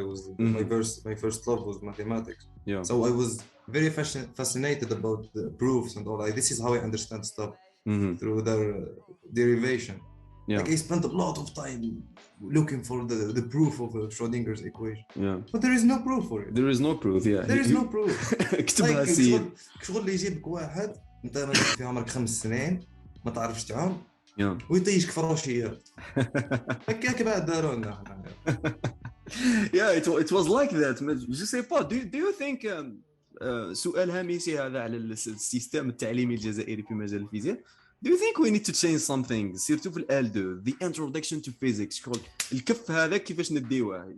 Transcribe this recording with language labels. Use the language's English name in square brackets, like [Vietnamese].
[English] I was my first love was mathematics. So I was very fascinated about the proofs and all. Like, this is how I understand stuff through their derivation. Like I spent a lot of time looking for the proof of Schrödinger's equation. But there is no proof for it. There is no proof. There is no proof. [Arabic] اكتبها سي. شغل اللي يجيبك واحد انت مثلا في عمرك 5 سنين ما تعرفش تعوم ويطيشك فروشيات. هكاك بعد داروا لنا. [English] Yeah, it was like that. [French] Je sais pas. [English] Do you think [Arabic] سؤال هامشي هذا على السيستم التعليمي الجزائري في مجال الفيزياء. [English] Do you think we need to change something? [Arabic] سيرتو في ال2 [English] the introduction to physics. [Arabic] شغل الكف هذا كيفاش نديوه.